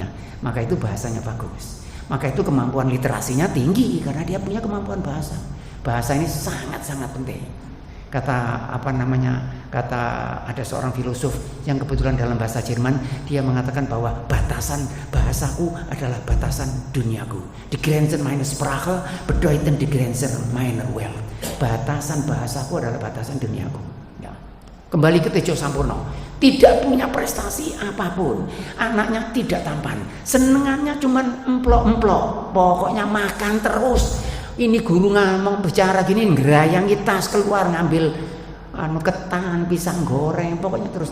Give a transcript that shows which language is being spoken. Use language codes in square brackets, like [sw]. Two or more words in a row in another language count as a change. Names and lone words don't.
[id] Maka itu bahasanya bagus. Maka itu kemampuan literasinya tinggi karena dia punya kemampuan bahasa. Bahasa ini sangat-sangat penting. Kata ada seorang filosof yang kebetulan dalam bahasa Jerman, dia mengatakan bahwa batasan bahasaku adalah batasan duniaku. [de] Die Grenzen meiner Sprache bedeuten die Grenzen meiner Welt. [id] Batasan bahasaku adalah batasan duniaku. Ya. Kembali ke Tejo Sampurno, tidak punya prestasi apapun, anaknya tidak tampan, senengannya cuman emplok-emplok, pokoknya makan terus. Ini guru ngomong bicara gini, ngerayangi tas keluar ngambil ketan, pisang goreng, pokoknya terus.